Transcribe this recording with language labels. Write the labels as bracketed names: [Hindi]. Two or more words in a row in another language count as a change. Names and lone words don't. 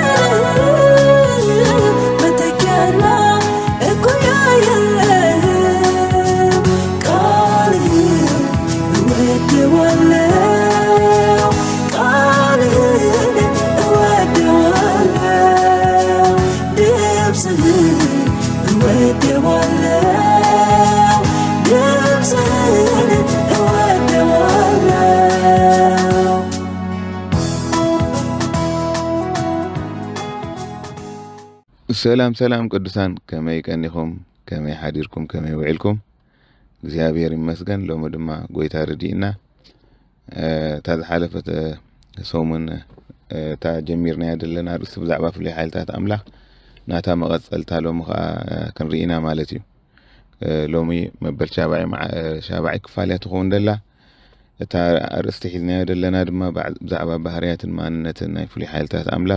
[Amharic] መተኪያና እኩያ የለህም ቃልህን እወደዋለሁ ቃልህን እወደዋለሁ ድምፅህን እወደዋለሁ ድምፅህን እወደዋለሁ [Tigrinya] ሰላም ቅዱሳን ከመይ ቀኒኹም ከመይ ሓዲርኩም ከመይ ውዒልኩም እግዚአብሔር ይመስገን ሎሚ ድማ ጎይታ ረዲእና እታ ዝሓለፈት ሰሙን እታ ጀሚርና ዘለና ርእሲ ብዛዕባ ፍሉይ ሓይልታት ኣምላኽ ናታ መቐፀልታ ሎሚ ከዓ ክንርኢና ማለት እዩ ሎሚ መበል ሻባዒ ክፋልያ ትኸውን ደላ እታ ኣርእስቲ ሒዝናዮ ዘለና ድማ ብዛዕባ ባህርያትን ማንነትን ናይ ፍሉይ ሓይልታት ኣምላኽ